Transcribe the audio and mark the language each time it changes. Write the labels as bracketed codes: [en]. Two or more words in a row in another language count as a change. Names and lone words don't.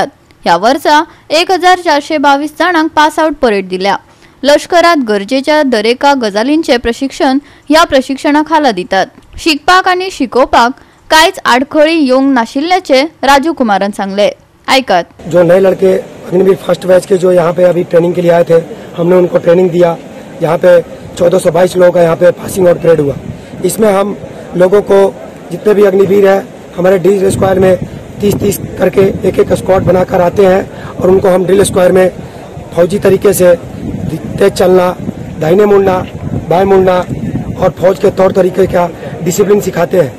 [kok] ह्या वर्सा 1422 जाणांक [en] pass out parade [kok] दिल्या। लष्करात गरजेच्या दरेका गजालींचे प्रशिक्षण ह्या प्रशिक्षणा खाला दितात। शिकपाक आणि शिकोवपाक कांयच आडखळी येवंक नाशिल्ल्याचे राजू कुमारान सांगले। आयकात। [hi] जो नए लड़के अग्निवीर [en] first batch [hi] के जो यहाँ पे अभी ट्रेनिंग के लिए आए थे, हमने उनको ट्रेनिंग दिया। यहाँ पे 1422 लोग का यहाँ पे [en] passing out parade [hi] हुआ। इसमें हम लोगों को जितने भी अग्निवीर है हमारे [en] drill square [hi] में 30-30 करके एक स्क्वाड बनाकर आते हैं और उनको हम [en] drill square [hi] में फौजी तरीके से तेज चलना, दाहिने मुड़ना, बाएं मुड़ना और फौज के तौर तरीके का डिसिप्लिन सिखाते हैं।